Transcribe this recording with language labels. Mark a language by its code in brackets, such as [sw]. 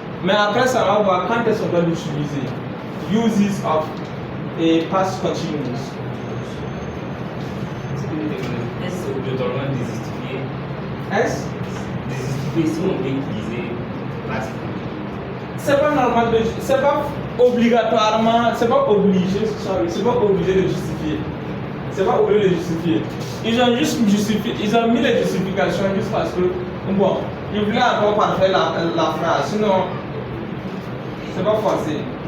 [fr] Mais après ça, on va voir quand est-ce qu'on doit l'utiliser. [en] Uses of a past continuous. [fr] Est-ce obligatoirement déjustifié? Est-ce? Déjustifié si on veut utiliser past continuous. C'est pas normal c'est pas obligatoirement, c'est pas obligé de justifier. C'est pas obligé de justifier. Ils ont juste justifié, ils ont mis les justifications juste parce que, bon, ils voulaient encore parfaire la phrase, sinon, c'est pas forcé.